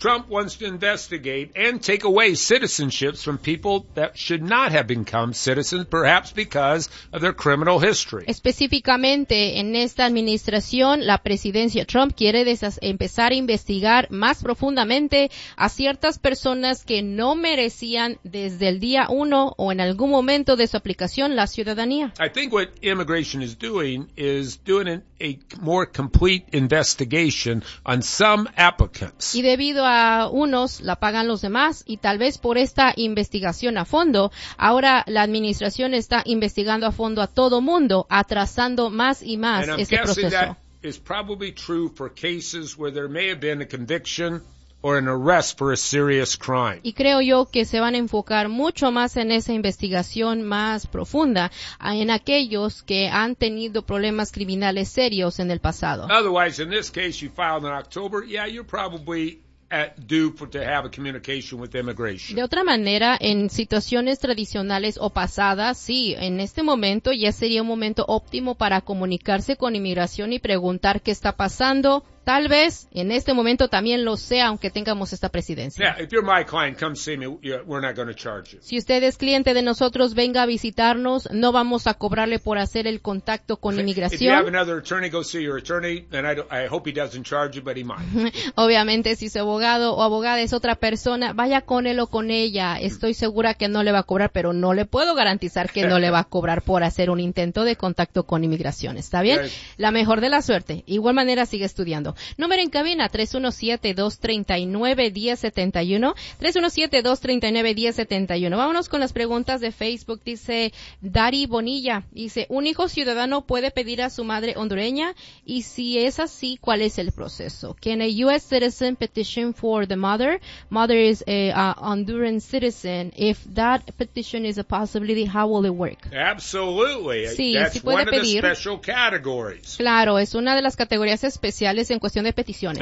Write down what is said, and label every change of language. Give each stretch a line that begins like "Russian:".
English: Trump wants to investigate and take away citizenships from people that should not have become citizens, perhaps because of their criminal history.
Spanish: Específicamente en esta administración, la presidencia Trump quiere empezar a investigar más profundamente a ciertas personas que no merecían desde el día uno o en algún momento de su aplicación la ciudadanía.
English: I think what immigration is doing a more complete investigation on some applicants.
Spanish: Y debido a unos, la pagan los demás, y tal vez por esta investigación a fondo, ahora la administración está investigando a fondo a todo mundo, atrasando más y más este proceso.
English: That is probably true for cases where there may have been a conviction or an arrest for a serious crime.
Spanish: Y creo yo que se van a enfocar mucho más en esa investigación más profunda en aquellos que han tenido problemas criminales serios en el pasado.
English: Otherwise, in this case, you filed in October. Yeah, you're probably to have a communication with immigration.
Spanish: De otra manera, en situaciones tradicionales o pasadas, sí, en este momento ya sería un momento óptimo para comunicarse con inmigración y preguntar qué está pasando, Tal vez en este momento también lo sea, aunque tengamos esta presidencia.
English: Yeah, if you're my client, come see me. We're not going to charge you.
Spanish: Si usted es cliente de nosotros, venga a visitarnos. No vamos a cobrarle por hacer el contacto con inmigración.
English: If you have another attorney, go see your attorney, and I hope he doesn't charge you, but he might.
Spanish: Obviamente, si su abogado o abogada es otra persona, vaya con él o con ella. Estoy segura que no le va a cobrar, pero no le puedo garantizar que no le va a cobrar por hacer un intento de contacto con inmigración. ¿Está bien?
English: Yes.
Spanish: La mejor de la suerte. Igual manera, sigue estudiando. Número en cabina, 317-239-1071, 317-239-1071. Vámonos con las preguntas de Facebook. Dice Dari Bonilla, dice, ¿un hijo ciudadano puede pedir a su madre hondureña? Y si es así, ¿cuál es el proceso?
English: Can a U.S. citizen petition for the mother? Mother is a Honduran citizen. If that petition is a possibility, how will it work? Absolutely.
Spanish: Sí,
English: that's
Spanish: sí puede
English: one
Spanish: pedir.
English: Of the special categories.
Spanish: Claro, es una de las categorías especiales en cuestión de peticiones.